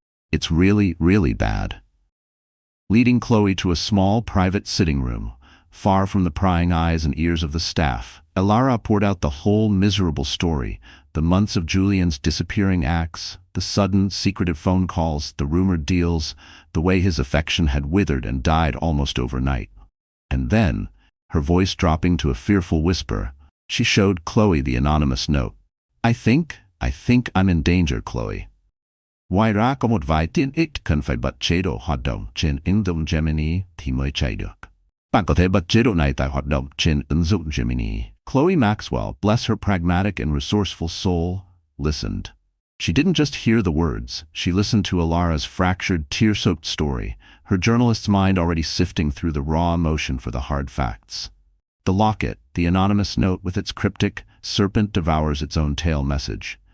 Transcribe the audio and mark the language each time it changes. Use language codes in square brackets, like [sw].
[en] "It's really, really bad." Leading Chloe to a small, private sitting room, far from the prying eyes and ears of the staff, Elara poured out the whole miserable story, the months of Julian's disappearing acts, the sudden, secretive phone calls, the rumored deals, the way his affection had withered and died almost overnight. And then, her voice dropping to a fearful whisper, she showed Chloe the anonymous note. I think I'm in danger, Chloe. [vi] Waira có một vài tiện ích cần phải bật chế độ hoạt động trên ứng dụng Gemini thì mới chạy được. Bạn có thể bật chế độ này tại hoạt động trên ứng dụng Gemini. [en] Chloe Maxwell, bless her pragmatic and resourceful soul, listened. She didn't just hear the words, she listened to Elara's fractured, tear-soaked story, her journalist's mind already sifting through the raw emotion for the hard facts. The locket, the anonymous note with its cryptic, serpent devours its own tail message.